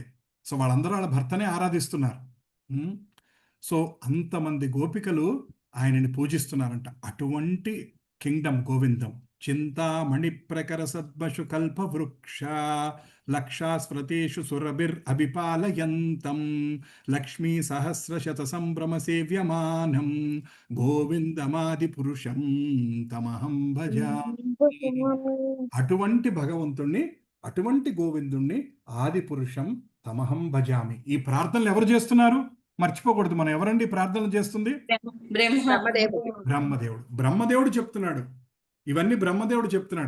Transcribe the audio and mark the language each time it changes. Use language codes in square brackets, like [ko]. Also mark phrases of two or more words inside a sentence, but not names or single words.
[te] సో వాళ్ళందరూ వాళ్ళ భర్తనే ఆరాధిస్తున్నారు. సో అంతమంది గోపికలు ఆయనని పూజిస్తున్నారంట. అటువంటి కింగ్డమ్ గోవిందం. [sa] చింతామణి ప్రకర సద్మషు కల్ప వృక్ష లక్షాస్వతేషు సురభిర్ అభిపాలయంతం లక్ష్మీ సహస్రశత సంభ్రమ సేవ్యమానం గోవిందమాది పురుషం తమహం భజామి. [te] అటువంటి భగవంతుణ్ణి, అటువంటి గోవిందుణ్ణి [sa] ఆది పురుషం తమహం భజామి. [te] ఈ ప్రార్థనలు ఎవరు చేస్తున్నారు? మర్చిపోకూడదు. మనం ఎవరండి ప్రార్థనలు చేస్తుంది? బ్రహ్మదేవుడు. బ్రహ్మదేవుడు చెప్తున్నాడు ఇవన్నీ. బ్రహ్మదేవుడు చెప్తున్నాడు.